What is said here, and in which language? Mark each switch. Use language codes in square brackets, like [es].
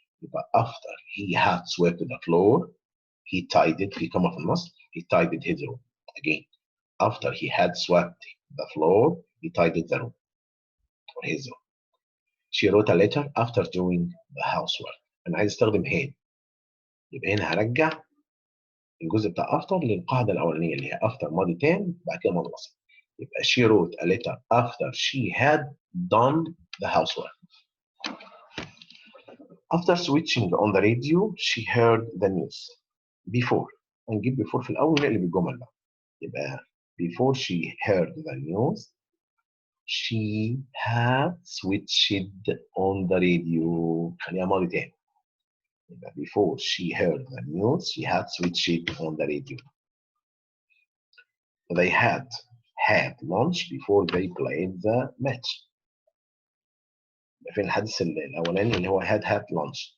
[en] يبقى after he had swept the floor, he tidied [ar] في كما في النص, [en] he tidied his room. Again, after he had swept the floor, he tidied the room or his room. She wrote a letter after doing the housework. [ar] أنا عايز أستخدم had. يبقى هنا هرجع الجزء بتاع after للقاعدة الأولانية اللي هي after ماضي تام بعد كده ماضي بسيط. [en] يبقى she wrote a letter after she had done the housework. After switching on the radio, she heard the news. Before. [ar] هنجيب before في الأول ونقلب الجمل بقى. [en] يبقى before she heard the news, she had switched on the radio. [ar] خليها ماضي تاني. [en] يبقى before she heard the news, she had switched on the radio. They had lunch before they played the match. [ar] فين الحدث الأولاني اللي هو [en] had lunch.